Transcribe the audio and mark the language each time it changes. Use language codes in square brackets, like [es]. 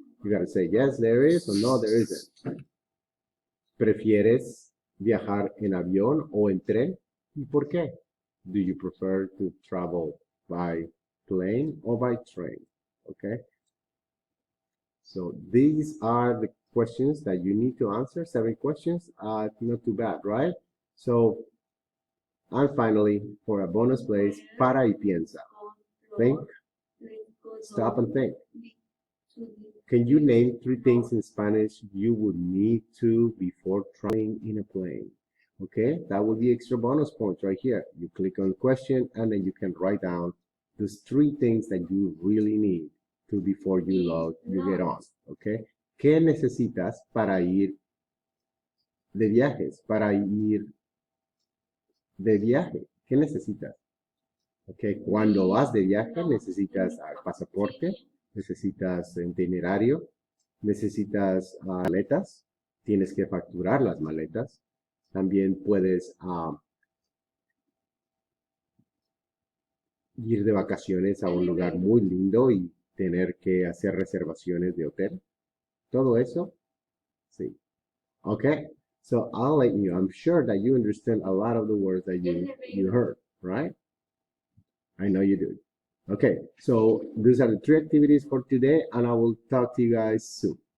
[en] You gotta say yes, there is, or no, there isn't. [es] ¿Prefieres viajar en avión o en tren? ¿Y por qué? [en] Do you prefer to travel by plane or by train? Okay. So these are the questions that you need to answer. 7 questions. Not too bad, right? So, and finally, for a bonus place, [es] para y piensa. [en] Think. Stop and think. Can you name 3 things in Spanish you would need to before traveling in a plane? Okay, that will be extra bonus points right here. You click on question and then you can write down those 3 things that you really need to before you get on. [es] Okay, ¿qué necesitas para ir de viajes? Para ir de viaje, ¿qué necesitas? Okay, cuando vas de viaje necesitas pasaporte, necesitas itinerario, necesitas maletas, tienes que facturar las maletas. También puedes ir de vacaciones a un lugar muy lindo y tener que hacer reservaciones de hotel. Todo eso, sí. [en] Okay, so I'll let you. I'm sure that you understand a lot of the words that you heard, right? I know you do. Okay, so these are the 3 activities for today, and I will talk to you guys soon.